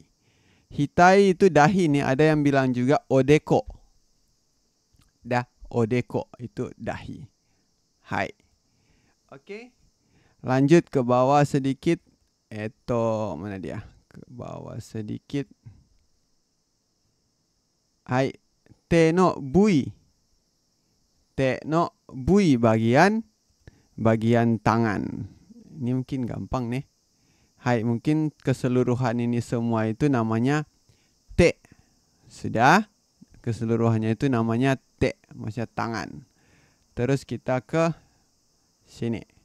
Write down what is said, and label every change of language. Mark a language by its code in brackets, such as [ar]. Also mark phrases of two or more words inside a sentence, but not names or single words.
[id] Hitai itu dahi nih. Ada yang bilang juga odeko. Odeko itu dahi. Hai. Oke. Lanjut ke bawah sedikit. Mana dia? Ke bawah sedikit. [ja] はい。手の部位. 手の部位 [id] bagian tangan. Ini mungkin gampang nih. Hai, mungkin keseluruhan ini semua itu namanya te. Sudah? Keseluruhannya itu namanya te, maksudnya tangan. Terus kita ke sini.